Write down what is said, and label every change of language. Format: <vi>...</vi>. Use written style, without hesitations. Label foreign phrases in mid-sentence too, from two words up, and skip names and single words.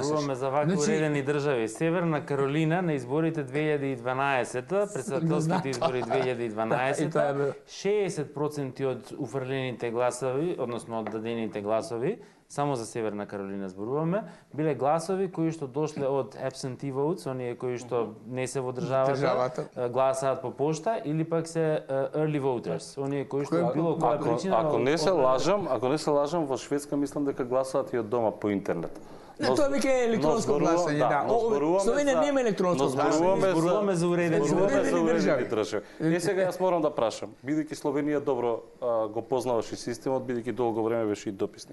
<mk>Зборуваме за вака уредени држави. Северна Каролина на изборите 2012-та, председателските избори 2012-та, 60% од уфрлените гласови, односно од дадените гласови, само за Северна Каролина зборуваме, биле гласови кои што дошле од</mk> <en>absentee votes,</en> <mk>оние кои што не се во државата, гласаат по пошта, или пак се</mk> <en>early voters,</en> <mk>оние кои што било која причина... Ако не се лажам, во Шведска мислам дека гласаат и од дома по интернет. Тоа веќе е електронско гласање, да. Словенија нема електронско гласање. Зборуваме за уредени држави. Сега јас морам да прашам, бидејќи Словенија добро го познаваш и системот, бидејќи долго време беше и дописник.</mk>